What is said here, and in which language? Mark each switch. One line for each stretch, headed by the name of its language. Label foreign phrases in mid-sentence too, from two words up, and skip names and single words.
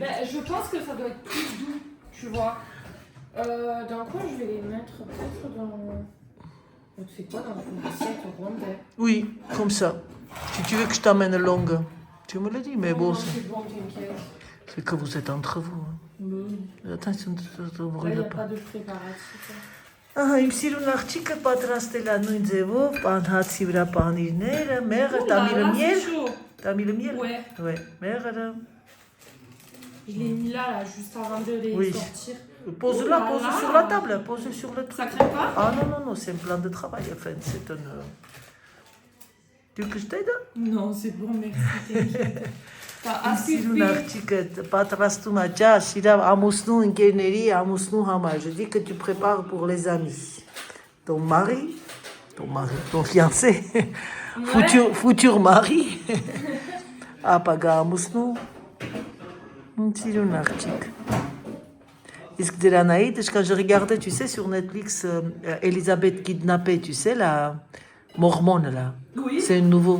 French: Ben, je pense que ça doit être plus doux, tu vois. Dans quoi je vais les mettre? Peut-être dans. C'est quoi dans une assiette ronde? Oui, comme ça. Si tu veux que je t'amène longue, tu me le dis, mais bon, Non, c'est bon, t'inquiète. c'est que vous êtes entre vous. Attention, ne Là, il brûle n'y a pas. pas de préparatif.
Armenian: Իմ սիրուն աղջիկը պատրաստել է նույն ձևով, հացի վրա պանիրները, մեղր, տամիլը
French: là, միel, c'est chaud.
Armenian: տամիլը miel,
French: Ouais.
Armenian: ouais, մեղրը,
French: Je l'ai mis là, juste avant de les Oui. sortir. pose-la, Oh là pose là. sur la table, pose sur le truc. Ça crème pas? Ah non, non, non, c'est un plan de travail, enfin, c'est un... Tu veux que je t'aide? Non, c'est bon, merci. T'inquiète. T'as assez
Armenian: Սիրուն
French: fait.
Armenian: աղջիկը պատրաստում է ջաշ, իր ամուսնու ընկերների, ամուսնու համար.
French: Je dis que tu prépares pour les amis. Ton mari, ton fiancé, futur mari,
Armenian: ապագա ամուսնու, սիրուն աղջիկ. Իսկ դրանայից,
French: quand je regardais, tu sais, sur Netflix, Elisabeth kidnappée, tu sais, la mormone, là. Oui. C'est un nouveau.